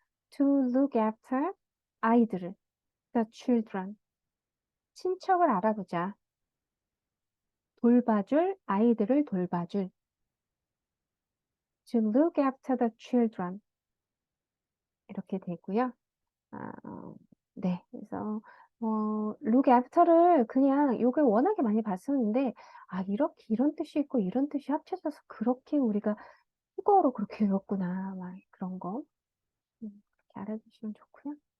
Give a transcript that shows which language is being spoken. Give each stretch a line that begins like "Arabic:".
English: To look after
Korean: 아이들을.
English: The children.
Korean: 친척을 알아보자. 돌봐줄 아이들을 돌봐줄.
English: To look after the children.
Korean: 이렇게 되고요. 네, 그래서 look after를 그냥 요걸 워낙에 많이 봤었는데 이렇게 이런 뜻이 있고 이런 뜻이 합쳐져서 그렇게 우리가 국어로 그렇게 외웠구나 막 그런 거 그렇게 알아두시면 좋고요.